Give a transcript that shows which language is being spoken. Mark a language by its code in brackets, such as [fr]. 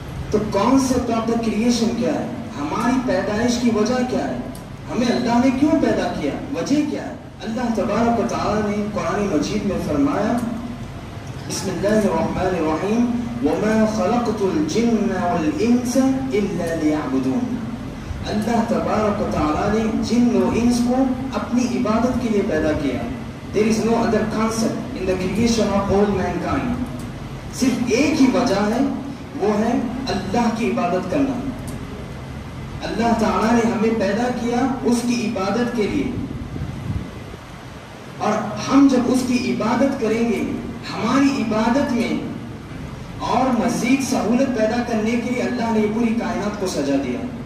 [ur] تو [en] concept of the creation [ur] کیا ہے؟ ہماری پیدائش کی وجہ کیا ہے؟ ہمیں اللہ نے کیوں پیدا کیا؟ وجہ کیا ہے؟ اللہ تبارک و تعالی نے قرآن مجید میں فرمایا [ar] بسم اللہ الرحمن الرحیم وما خلقت الجن والانس الا ليعبدون. [ur] اللہ تبارک و تعالی نے جن و انس کو اپنی عبادت کے لیے پیدا کیا. [en] There is no other concept in the creation of all mankind. [ur] صرف ایک ہی وجہ ہے، وہ ہے اللہ کی عبادت کرنا. اللہ تعالیٰ نے ہمیں پیدا کیا اس کی عبادت کے لیے، اور ہم جب اس کی عبادت کریں گے ہماری عبادت میں اور مزید سہولت پیدا کرنے کے لیے اللہ نے یہ پوری کائنات کو سجا دیا.